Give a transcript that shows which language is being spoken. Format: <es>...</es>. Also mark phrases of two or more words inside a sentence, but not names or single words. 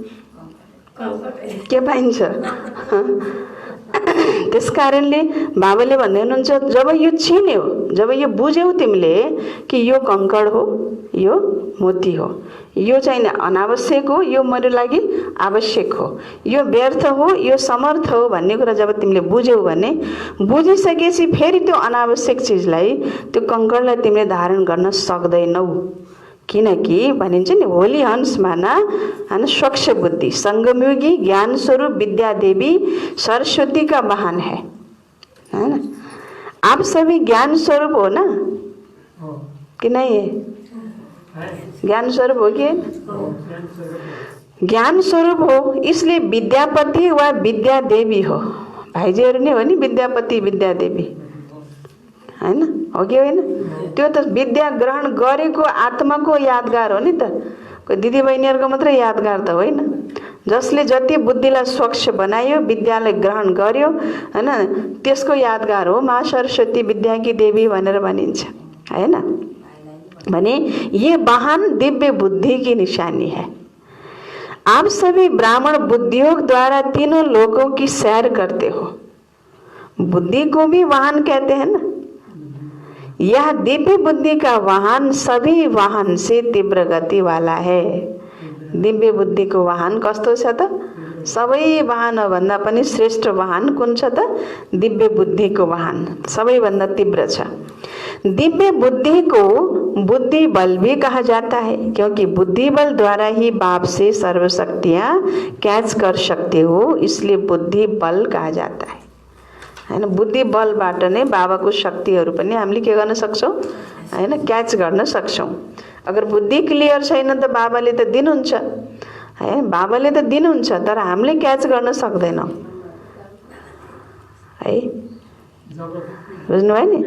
<ne>के पाइन्छ त्यसकारणले बाबाले भन्दै हुनुहुन्छ जब यो चिन्यौ जब यो बुझ्यौ तिमीले कि यो कंकड़ हो यो मोती हो यो चाहिँ अनावश्यक हो यो मेरो लागि आवश्यक हो यो व्यर्थ हो यो समर्थ हो भन्ने कुरा जब तिमीले बुझ्यौ भने बुझिसकेपछि फेरि त्यो अनावश्यक चिजलाई त्यो कंकड़लाई तिमीले धारण गर्न सक्दैनौ किनकि भनिन्छ नि होली हंस माना हैन</ne> <hi>स्वच्छ बुद्धि संगमयुगी ज्ञान स्वरूप विद्या देवी सरस्वती का वाहन है ना आप सभी ज्ञान स्वरूप हो ना कि नहीं है ज्ञान स्वरूप हो कि</hi> <ne>ज्ञान स्वरूप हो इसलिए विद्यापति वा विद्या देवी हो भाइजीहरु नै हो नि विद्यापति विद्या देवी हैन हो कि होइन त्यो त विद्या ग्रहण गरेको आत्माको यादगार हो नि त कोही दिदी बहिनीहरुको मात्रै यादगार त होइन जसले जति बुद्धिलाई स्वच्छ बनायो विद्यालाई ग्रहण गर्यो हैन त्यसको यादगार हो</ne> <hi>मां सरस्वती विद्या की देवी</hi> <ne>भनेर भनिन्छ हैन भने</ne> <hi>ये वाहन दिव्य बुद्धि की निशानी है आप सभी ब्राह्मण बुद्धियोग द्वारा तीनों लोकों की सैर करते हो बुद्धि को भी वाहन कहते हैं ना यह दिव्य बुद्धि का वाहन सभी वाहन से तीव्र गति वाला है दिव्य बुद्धि को वाहन</hi> <ne>कस्तो छ त सबै वाहन भन्दा पनि श्रेष्ठ वाहन कुन छ त दिव्य बुद्धि को वाहन सबै भन्दा तीव्र छ दिव्य बुद्धि को बुद्धि</ne> <hi>बल भी कहा जाता है क्योंकि बुद्धि बल द्वारा ही बाप से सर्व शक्तियां कैच कर सकते हो इसलिए बुद्धि बल कहा जाता है</hi> <ne>हैन बुद्धि बलबाट नै बाबाको शक्तिहरु पनि हामीले के गर्न सक्छौं हैन क्याच गर्न सक्छौं अगर बुद्धि क्लियर छैन त बाबाले त दिनुहुन्छ है बाबाले त दिनुहुन्छ तर हामीले क्याच गर्न सक्दैनौं है बुझ्नुभयो नि।</ne>